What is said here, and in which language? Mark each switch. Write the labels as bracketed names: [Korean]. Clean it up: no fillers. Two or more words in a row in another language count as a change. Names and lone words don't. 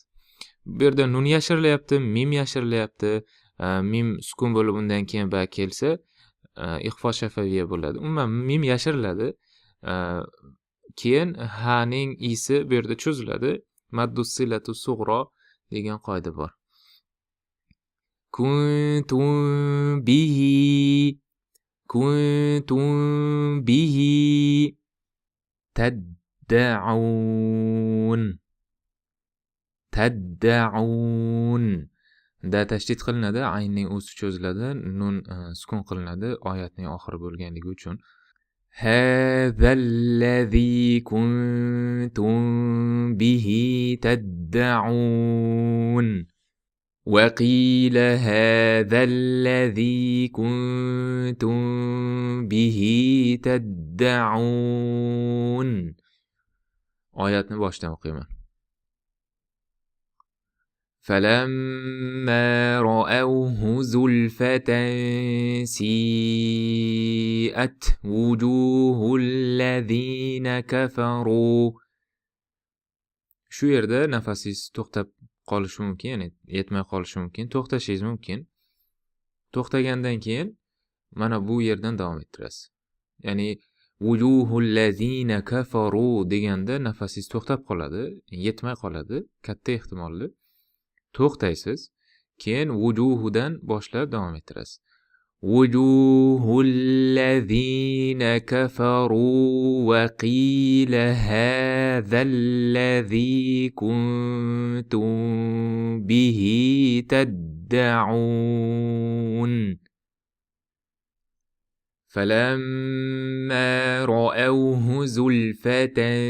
[Uzbek] Bu yerda nun yashirilyapti, mim yashirilyapti. Mim sukun bo'lib undan keyin ba kelsa, ixfo shafaviya bo'ladi. Umuman mim yashiriladi. Keyin haning isi bu yerda cho'ziladi. [Arabic] مد الصلة الصغرى [Uzbek] degan qoida bor. [Arabic] كنتم به، كنتم به تدعون، تدعون. [Uzbek] Da tashdid qilinadi, aynning o'zi cho'ziladi, nun sukun qilinadi oyatning oxiri bo'lganligi uchun. [Arabic] هذا الذي كنتم به تدعون وقيل هذا الذي كنتم به تدعون. [Uzbek] oyatni boshdan o'qiyman. [Arabic] فلما رأوه زلفة سيئت وجوه الذين كفروا. [Uzbek] Shu yerda nafasingiz to'xtab qolishi mumkin, ya'ni yetmay qolishi mumkin, to'xtashingiz mumkin. To'xtagandan keyin mana bu yerdan davom ettirasiz. Ya'ni [Arabic] وجوه الذين كفروا [Uzbek] deganda nafasingiz to'xtab qoladi, yetmay qoladi, katta ehtimolli. To'xtaysiz, keyin vujuhudan boshlab davom ettirasiz. [Arabic] وجوه الذين كفروا وقيل هذا الذي كنتم به تدعون. فلما رأوه زلفة